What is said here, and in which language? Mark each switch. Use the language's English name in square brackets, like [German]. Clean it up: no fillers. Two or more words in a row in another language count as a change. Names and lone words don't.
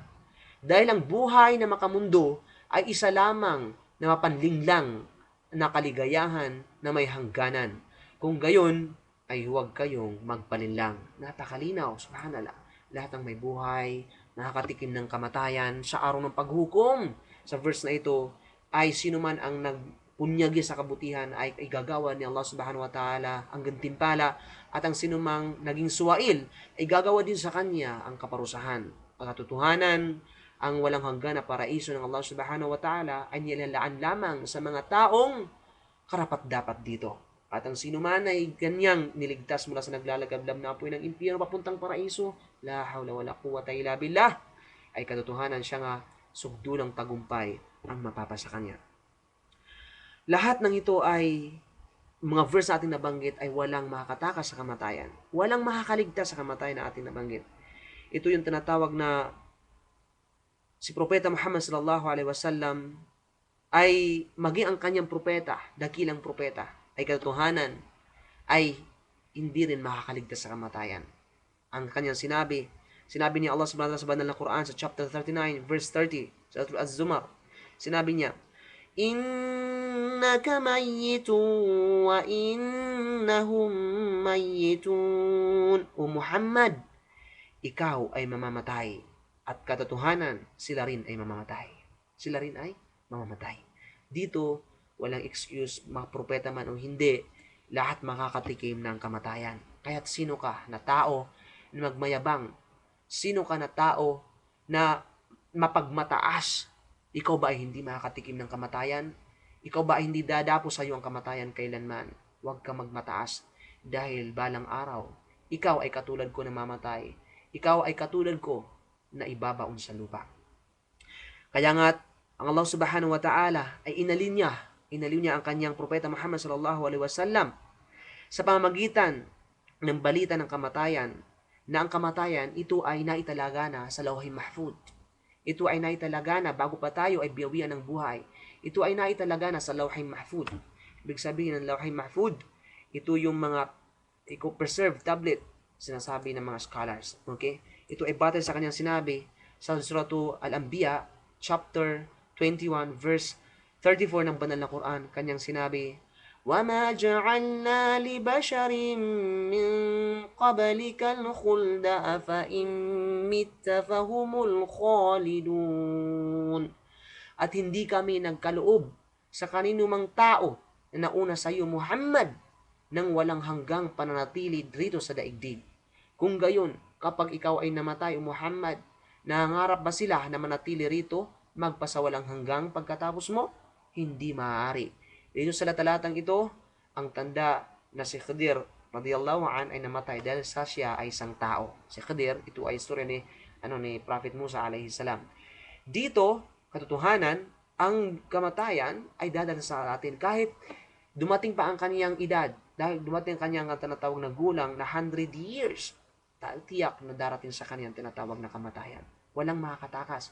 [Filipino] Dahil ang buhay na makamundo ay isa lamang na mapanlinglang na kaligayahan na may hangganan. Kung gayon, ay huwag kayong magpalinlang. Napakalinaw, subhanallah. Lahat ng may buhay, nakakatikim ng kamatayan sa araw ng paghukom. Sa verse na ito, ay sino man ang nagpunyagi sa kabutihan ay igagawa ni Allah [Arabic] سبحانه وتعالى [Filipino] ang gantimpala at ang sino mang naging suwail ay gagawa din sa kanya ang kaparusahan. Ang katotohanan, ang walang hanggan na paraiso ng Allah [Arabic] سبحانه وتعالى [Filipino] ay nilalaan lamang sa mga taong karapat-dapat dito. At ang sino man ay ganyang niligtas mula sa naglalagablab na apoy ng impyerno papuntang paraiso, [Arabic] لا حول ولا قوة إلا بالله, [Filipino] ay katotohanan siya nga sugdulang tagumpay ang mapapasa kanya. Lahat ng ito ay mga verse na ating nabanggit ay walang makakatakas sa kamatayan. Walang makakaligtas sa kamatayan na ating nabanggit. Ito yung tinatawag na si Propeta Muhammad [Arabic] صلى الله عليه وسلم [Filipino] ay maging ang kanyang propeta, dakilang propeta, ay katotohanan ay hindi rin makakaligtas sa kamatayan. Ang kanyang sinabi ni Allah [Arabic] سبحانه وتعالى [Filipino] sa banal na Quran sa chapter 39 verse 30 sa Surah Az-Zumar, sinabi niya, [Arabic] إنك ميت وإنهم ميتون. [Filipino] O Muhammad, ikaw ay mamamatay at katotohanan sila rin ay mamamatay. Sila rin ay mamamatay. Dito, walang excuse, mga propeta man o hindi, lahat makakatikim ng kamatayan. Kaya't sino ka na tao na magmayabang? Sino ka na tao na mapagmataas? Ikaw ba ay hindi makakatikim ng kamatayan? Ikaw ba ay hindi dadapo sa iyo ang kamatayan kailanman? Huwag ka magmataas dahil balang araw, ikaw ay katulad ko na mamatay. Ikaw ay katulad ko na ibabaon sa lupa. Kaya nga, ang Allah [Arabic] سبحانه وتعالى [Filipino] ay inalin niya ang kanyang propeta Muhammad [Arabic] صلى الله عليه وسلم [Filipino] sa pamamagitan ng balita ng kamatayan, na ang kamatayan, ito ay naitalaga na sa Lawhil Mahfuz. Ito ay naitalaga na bago pa tayo ay biyawian ng buhay. Ito ay naitalaga na sa Lawhil Mahfuz. Ibig sabihin ng Lawhil Mahfuz, ito yung mga [English] preserved tablet, [Filipino] sinasabi ng mga scholars. Okay? Ito ay batay sa kanyang sinabi sa Surah Al-Anbiya, chapter 21, verse 34 ng banal na Quran. Kanyang sinabi, [Arabic] وَمَا جَعَلْنَا لِبَشَرٍ مِّن قَبْلِكَ الْخُلْدَ أَفَإِن مِّتَّ فَهُمُ الْخَالِدُونَ. [Filipino] At hindi kami nagkaloob sa kaninumang tao na nauna sa iyo, Muhammad, nang walang hanggang pananatili dito sa daigdig. Kung gayon, kapag ikaw ay namatay, O Muhammad, nangangarap ba sila na manatili rito magpasawalang hanggang pagkatapos mo? Hindi maaari. Dito sa talatang ito, ang tanda na si Khidir [Arabic] رضي الله عن [Filipino] ay namatay dahil sa siya ay isang tao. Si Khidir, ito ay istorya ni Prophet Musa [Arabic] عليه السلام. [Filipino] Dito, katotohanan, ang kamatayan ay dadating sa atin kahit dumating pa ang kaniyang edad, dahil dumating ang kanyang tinatawag na gulang na 100 years. Tiyak na darating sa kaniyang tinatawag na kamatayan. Walang makakatakas.